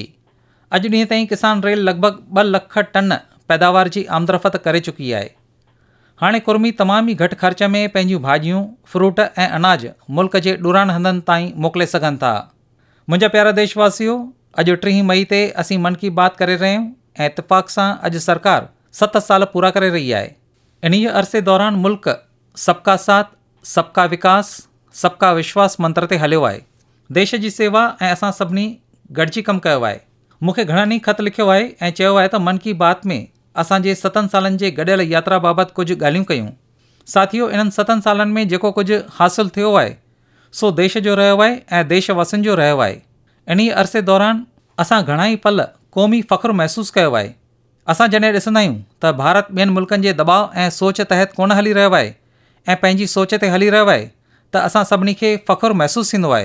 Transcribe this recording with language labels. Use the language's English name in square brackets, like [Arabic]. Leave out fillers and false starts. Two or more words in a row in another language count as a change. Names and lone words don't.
[Sindhi] अॼु ॾींहं ताईं किसान रेल लॻभॻि 2 लख टन पैदावार जी आमदरफ़त करे चुकी आहे। हाणे कुर्मी तमामु ई घटि ख़र्च में पंहिंजूं भाॼियूं, फ्रूट ऐं अनाज मुल्क जे ॾुरान हंधनि ताईं मोकिले सघनि था। मुंहिंजा प्यारा देशवासियो, अॼु 3 मई ते असीं मन की बात करे रहिया आहियूं ऐं इतफ़ाक़ सां अॼु सरकार 7 साल पूरा करे रही आहे। इन्ही अरसे दौरान मुल्क [Hindi] सबका साथ, सबका विकास, सबका विश्वास [Sindhi] मंत्र ते हलियो आहे। देश जी सेवा ऐं असां सभिनी गॾिजी कमु कयो आहे। मूंखे घणनि ई ख़त लिखियो आहे ऐं चयो आहे त मन की बात में असांजे 7 सालनि जे गॾियल यात्रा बाबति कुझु ॻाल्हियूं कयूं। साथियो, इन्हनि 7 सालनि में जेको कुझु हासिलु थियो आहे सो देश जो रहियो आहे ऐं देशवासियुनि जो रहियो आहे। इन्ही अरसे दौरान असां घणा ई पल क़ौमी फ़ख़्रु महसूसु कयो आहे। असां जॾहिं ॾिसंदा आहियूं त भारत ॿियनि मुल्कनि जे दबाव ऐं सोच तहत कोन हली रहियो आहे ऐं पंहिंजी सोच ते हली रहियो आहे त असां सभिनी खे फ़ख़्रु महसूसु थींदो आहे।